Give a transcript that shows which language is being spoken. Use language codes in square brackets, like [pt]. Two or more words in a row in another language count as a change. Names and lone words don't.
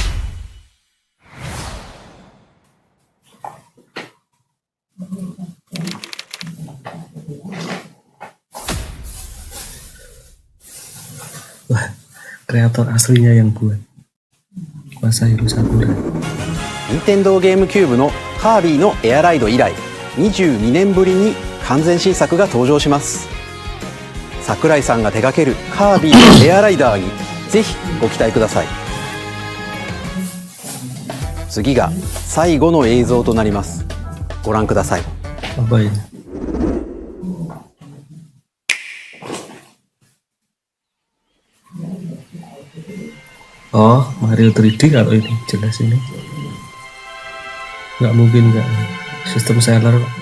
[id] Wah, kreator aslinya yang buat. Masahiro Sakurai. [ja] Nintendo GameCube のカービィのエアライド以来、22年ぶりに完全新作が登場します。桜井さんが手掛けるカービィのエアライダーにぜひご期待ください。次が最後の映像となります。ご覧ください。 [id] Apa ini? Oh, Mario 3D kalau ini jelas ini. Nggak mungkin nggak. Sistem seller.